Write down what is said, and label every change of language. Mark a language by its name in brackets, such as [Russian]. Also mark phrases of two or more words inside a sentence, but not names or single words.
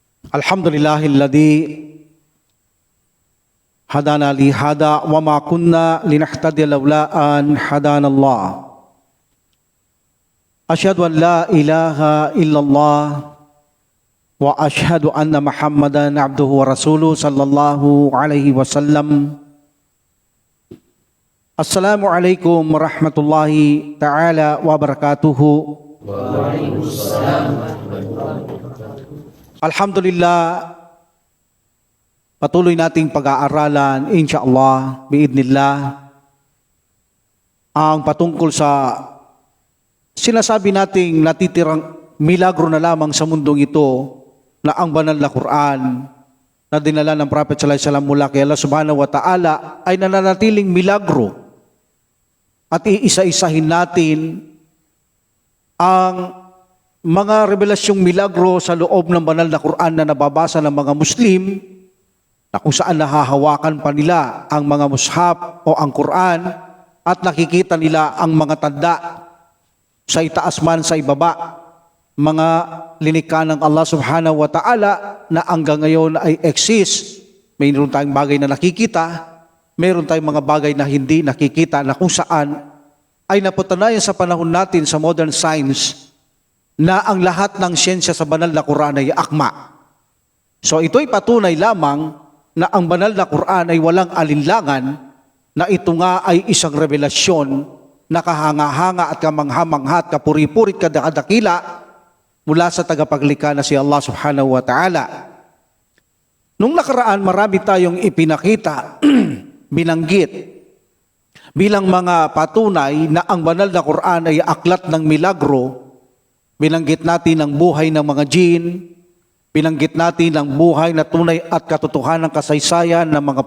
[Arabic] الحمد لله الذي هدانا لهذا وما كنا لنهتدي لولا أن هدانا الله. أشهد أن لا إله إلا الله وأشهد أن محمدا عبده ورسوله صلى الله عليه وسلم. السلام عليكم ورحمة الله تعالى وبركاته. وعليكم السلام ورحمة الله وبركاته. [Filipino] Alhamdulillah, patuloy nating pag-aaralan, [Arabic] إن شاء الله، بإذن الله, [Filipino] ang patungkol sa sinasabi nating natitirang milagro na lamang sa mundong ito na ang banal na Quran na dinala ng Prophet [Arabic] صلى الله عليه وسلم [Filipino] mula kay [Arabic] الله سبحانه وتعالى [Filipino] ay nananatiling milagro at iisa-isahin natin ang mga revelasyong milagro sa loob ng banal na Quran na nababasa ng mga Muslim na kung saan nahahawakan pa nila ang mga mushaf o ang Quran at nakikita nila ang mga tanda sa itaas man sa ibaba, mga linikha ng [Arabic] الله سبحانه وتعالى [Filipino] na hanggang ngayon ay exist. Mayroon tayong bagay na nakikita, mayroon tayong mga bagay na hindi nakikita na kung saan ay napatunayan sa panahon natin sa [English] modern science [Filipino] na ang lahat ng siyensya sa banal na Quran ay akma. So ito'y patunay lamang na ang banal na Quran ay walang alinlangan na ito nga ay isang revelasyon na kahanga-hanga at kamangha-mangha at kapuri-purit kadakila mula sa tagapaglikha na si [Arabic] الله سبحانه وتعالى. [Filipino] Nung nakaraan, marami tayong ipinakita, binanggit, bilang mga patunay na ang banal na Quran ay aklat ng milagro. Binanggit natin ang buhay ng mga jinn, binanggit natin ang buhay na tunay at katotohanan ng kasaysayan ng mga